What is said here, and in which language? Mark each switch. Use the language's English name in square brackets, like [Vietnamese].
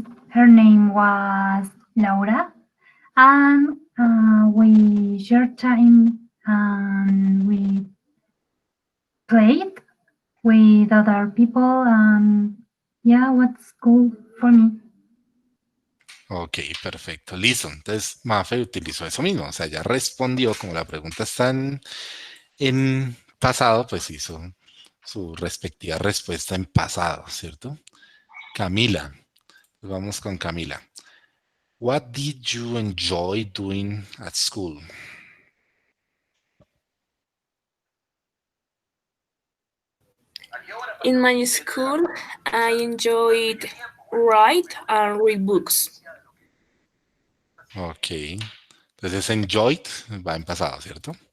[English] Her name was Laura, and we shared time and we played with other people, and yeah, what's cool for me. [Spanish] Ok, perfecto, listo. Entonces, Mafe utilizó eso mismo, o sea, ya respondió, como la pregunta está en pasado, pues hizo su respectiva respuesta en pasado, ¿cierto? Camila, pues vamos con Camila. [English] What did you enjoy doing at school? In my school, I enjoyed write and read books. [Spanish] Ok, entonces enjoyed va en pasado, ¿cierto?